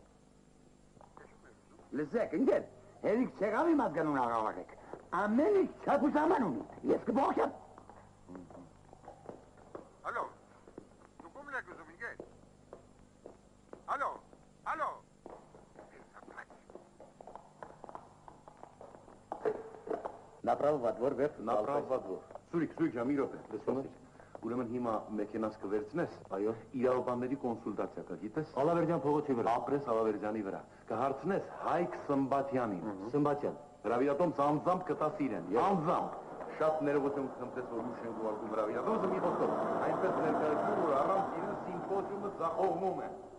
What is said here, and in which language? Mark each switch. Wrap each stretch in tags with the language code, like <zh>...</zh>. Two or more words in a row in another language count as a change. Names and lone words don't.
<hy>Լսեք, ընկեր, հերիք չեղավ իմ ազգանուն աղավաղեք։ Ամեն ինչ չապուսաման ունի, ես կբողջեմ։ Ալո, դուք ում եք ուզում ինգեր։ Ալո, ալո։</hy> <ru>Направо во двор, вверх, Направо во двор։</ru> <hy>Սուրիկ ջան, մի րոպե, լսում ես։ Ուրեմն հիմա մեքենաս կվերցնես, այո, իրավաբանների կոնսուլտացիա կա, գիտես։ Ալավերդյան փողոցի վրա։ Ապրես Ալավերդյանի վրա։ Կհարցնես Հայկ Սմբատյանին։ Սմբատյան։ Հրավիրատոմս անձամբ կտաս իրեն, անձամբ։ Շատ ներողություն կխնդրես, որ ուշ ենք ուղարկում հրավիրատոմսը մի խոսքով։ Այնպես ներկայացնում, որ առանց իրեն սիմպոզիումը ձախողվում է։</hy>